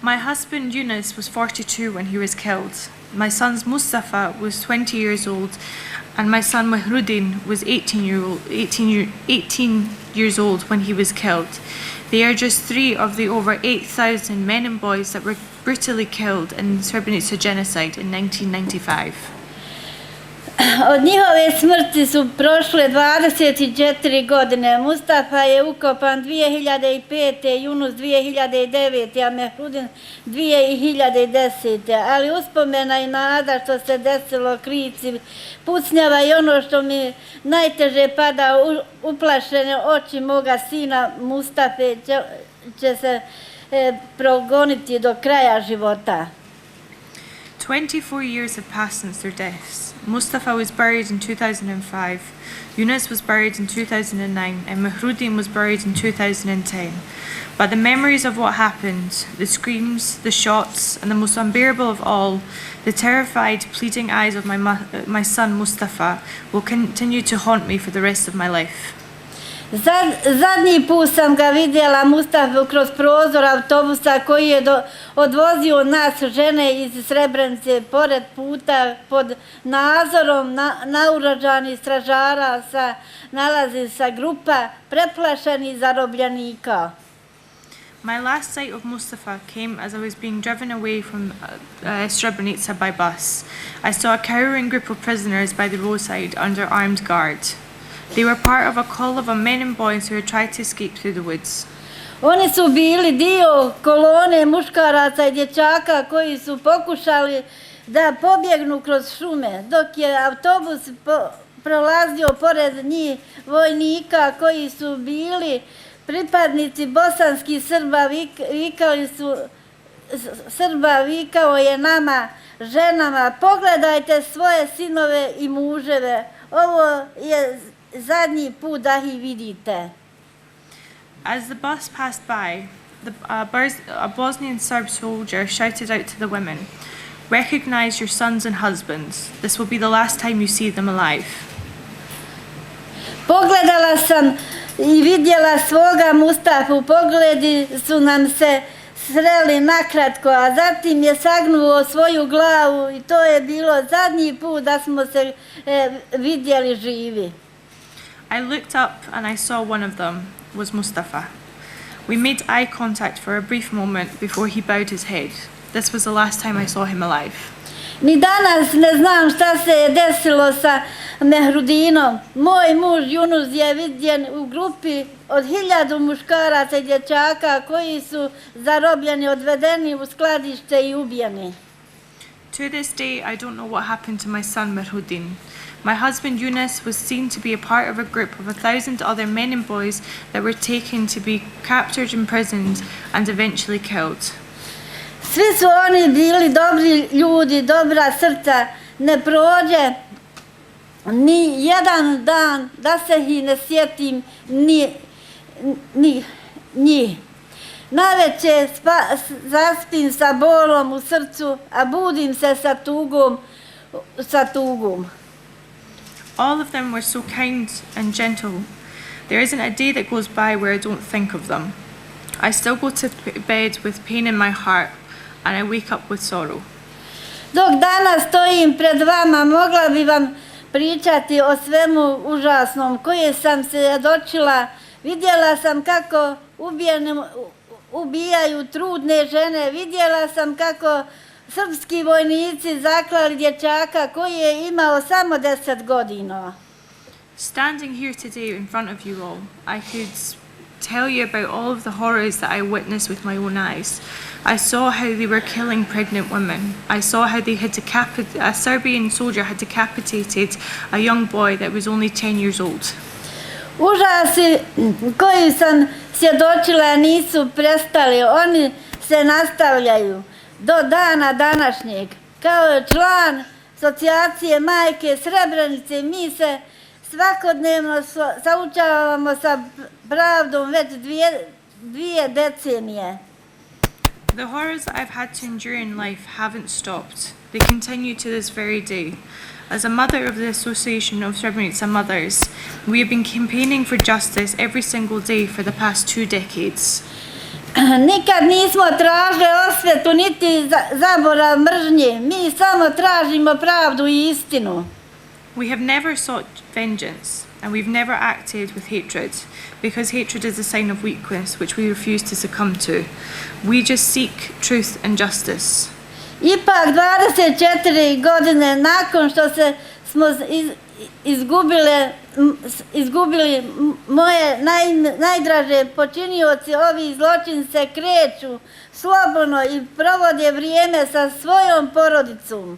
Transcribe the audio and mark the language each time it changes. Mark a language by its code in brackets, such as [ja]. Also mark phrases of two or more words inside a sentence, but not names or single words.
[en] My husband Yunus was 42 when he was killed. My sons Mustafa was 20 years old, and my son Mahrudin was 18 years old when he was killed. They are just 3 of the over 8,000 men and boys that were brutally killed in Srebrenica Genocide in 1995. [bs] Od njihove smrti su prošle 24 godine. Mustafa je ukopan 2005. Yunus 2009. a Mehrudin 2010. Ali uspomena i nada što se desilo krici pucnjava i ono što mi najteže pada uplašene oči moga sina Mustafe će se progoniti do kraja života. [en] 24 years have passed since their deaths. Mustafa was buried in 2005, Yunus was buried in 2009, and Mahrudin was buried in 2010. But the memories of what happened, the screams, the shots, and the most unbearable of all, the terrified, pleading eyes of my son Mustafa will continue to haunt me for the rest of my life. [bs] Zadnji put sam ga vidjela Mustafu kroz prozor autobusa koji je odvozio nas žene iz Srebrenice pored puta pod nadzorom naoružanih stražara nalazi se grupa preplašenih zarobljenika. [en] My last sight of Mustafa came as I was being driven away from Srebrenica by bus. I saw a cowering group of prisoners by the roadside under armed guard. They were part of a call of men and boys who had tried to escape through the woods. [bs] Oni su bili dio kolone muškaraca i dječaka koji su pokušali da pobjegnu kroz šume, dok je autobus prolazio pored njih vojnika koji su bili pripadnici bosanskih Srba, vikao je nama, ženama, pogledajte svoje sinove i muževe, ovo je zadnji put da ih vidite. [en] As the bus passed by, a Bosnian Serb soldier shouted out to the women, "Recognize your sons and husbands. This will be the last time you see them alive." [bs] Pogledala sam i vidjela svoga Mustafu, pogledi su nam se sreli nakratko, a zatim je sagnuo svoju glavu i to je bilo zadnji put da smo se vidjeli živi. [en] I looked up and I saw one of them was Mustafa. We made eye contact for a brief moment before he bowed his head. This was the last time I saw him alive. [bs] Ni danas ne znam šta se je desilo sa Mehrudinom. Moj muž Yunus je vidjen u grupi od 1000 muškaraca i dječaka koji su zarobljeni, odvedeni u skladište i ubijeni. [en] To this day, I don't know what happened to my son Mahrudin. My husband Yunus was seen to be a part of a group of 1,000 other men and boys that were taken to be captured, imprisoned, and eventually killed. [bs] Svi su oni bili dobri ljudi, dobra srca. Ne prođe ni jedan dan da se ih ne sjetim ni njih. Naveče zaspim sa bolom u srcu, a budim se sa tugom. [en] All of them were so kind and gentle. There isn't a day that goes by where I don't think of them. I still go to bed with pain in my heart, and I wake up with sorrow. [bs] Dok danas stojim pred vama, mogla bi vam pričati o svemu užasnom koje sam se dočila. Vidjela sam kako ubijaju trudne žene, vidjela sam kako srpski vojnici zaklali dječaka koji je imao samo 10 godina. [en] Standing here today in front of you all, I could tell you about all of the horrors that I witnessed with my own eyes. I saw how they were killing pregnant women. I saw how they had a Serbian soldier had decapitated a young boy that was only 10 years old. [bs] Užasi koji sam svjedočila nisu prestali, oni se nastavljaju do dana današnjeg. Kao član asocijacije Majke Srebrenice mi se svakodnevno suočavamo sa pravdom već dvije decenije. [en] The horrors that I've had to endure in life haven't stopped. They continue to this very day. As a mother of the Association of Srebrenica Mothers, we have been campaigning for justice every single day for the past 2 decades. [bs] Nikad nismo tražili osvetu niti zaborav mržnje. Mi samo tražimo pravdu I istinu. [en] We have never sought vengeance, and we've never acted with hatred, because hatred is a sign of weakness which we refuse to succumb to. We just seek truth and justice. [bs] Ipak 24 godine nakon što smo izgubili moje najdraže počinioci, ovi zločin se kreću slobodno I provode vrijeme sa svojom porodicom.